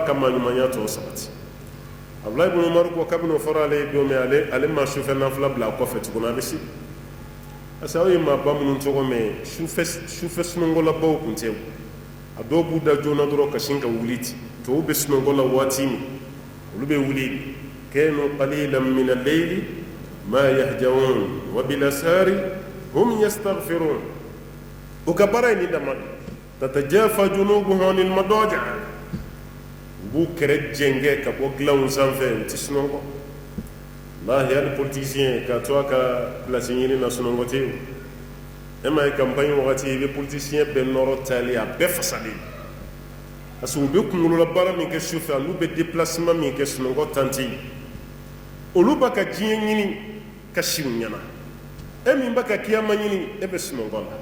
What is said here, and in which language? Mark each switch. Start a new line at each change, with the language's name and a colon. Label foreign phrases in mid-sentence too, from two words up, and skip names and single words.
Bambara: ka maɲumanya tɔ sabati abdulahi ibn umar ko kabini o fɔra ale ye don min ale ma sufɛ nafila bila a kɔfɛ tuguni a bɛ se
French: parce que
Bambara: aw ye maaba minnu tɔgɔ mɛn sufɛ sunɔgɔlabaw tun tɛ a dɔw b'u da joona dɔrɔn ka sin ka wuli ten tɔw bɛ sunɔgɔ la waati min olu bɛ wuli
Arabic: كانوا قليلا من الليل ما يهجعون وبالأسحار هم يستغفرون
Bambara: o ka baara ye nin dama
Arabic: تتجافى جنوبهم عن المضاجع'
Bambara: b'u kɛrɛ jɛngɛ ka bɔ dilanw sanfɛ u tɛ sunɔgɔ lahi hali politicien ka to a ka place ɲini na sunɔgɔ tɛ yen e ma ye campagne wagati i bɛ politicien bɛɛ nɔrɔ tali a bɛɛ fasalen
French: parce que
Bambara: u bɛ kunkololabaara min kɛ sufɛ olu bɛ déplacement min kɛ sunɔgɔ tan tɛ yen olu b'a ka diɲɛ ɲini ka si u ɲɛna e min b'a ka kiyama ɲini e bɛ sunɔgɔ